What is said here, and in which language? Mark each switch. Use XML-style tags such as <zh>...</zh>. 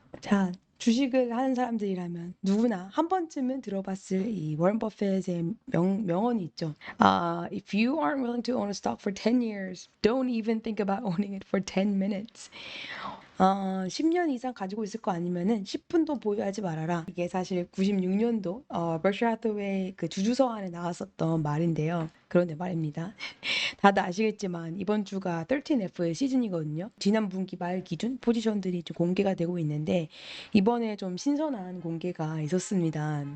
<ko>자, 주식을 하는 사람들이라면 누구나 한 번쯤은 들어봤을 이 워런 버핏의 명언이 있죠.</ko> <en>If you aren't willing to own a stock for 10 years, don't even think about owning it for 10 minutes.</en> <ko>10년 이상 가지고 있을 거 아니면은 10분도 보유하지 말아라. 이게 사실 96년도 버셔 하th웨이 그 주주서 안에 나왔었던 말인데요. 그런데 말입니다. 다들 아시겠지만 이번 주가 13F의 시즌이거든요. 지난 분기 말 기준 포지션들이 좀 공개가 되고 있는데 이번에 좀 신선한 공개가 있었습니다.</ko>